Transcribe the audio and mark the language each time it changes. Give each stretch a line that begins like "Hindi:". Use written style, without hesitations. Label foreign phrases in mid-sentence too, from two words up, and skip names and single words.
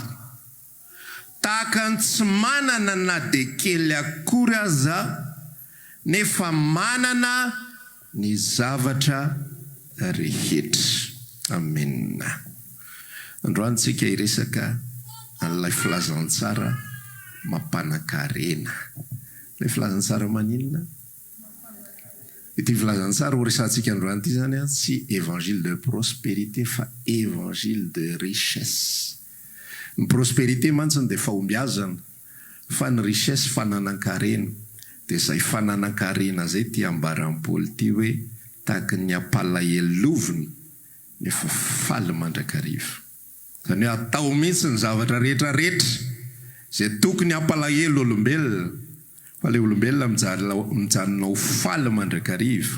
Malagasy: Tahaka ny tsy manana na de kely akory aza nefa manana ny zavatra rehetra. Amen. Androany tsika iresaka an'ilay filazantsara mampanakarena. Ilay filazantsara maninona? Ity filazantsara ho resantsika androany ity zany tsy
French: évangile de prospérité
Malagasy: fa
French: évangile de richesse.
Malagasy: Ny prospérité mantsiny dia fahombiazana, fa ny richesse fananan-karena. Dia izay fananan-karena zay ty ambaran'ny Paoly ty hoe tahaka ny ampalahelovina nefa faly mandrakariva. Zany hoe atao mihitsy ny zavatra rehetrarehetra zay tokony ampalahelo olombelona, fa le olombelona mijanona ho faly mandrakariva.